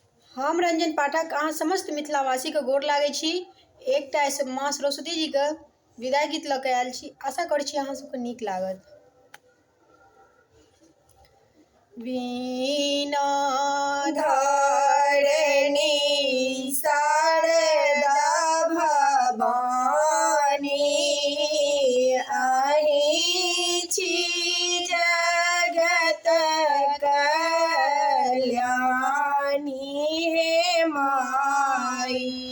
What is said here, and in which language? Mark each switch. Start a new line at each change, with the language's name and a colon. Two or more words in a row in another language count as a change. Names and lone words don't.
Maithili: हम रंजन पाठक अहाँ समस्त मिथिलावासी के गोर लागै छी। एकटा माँ सरस्वती जी के विदाई गीत लऽ के आयल छी। आशा करै छी अहाँ सबके नीक लागत। वीणा धरणी शारदा भवानी अहि छी जगत कल्याणी हे माई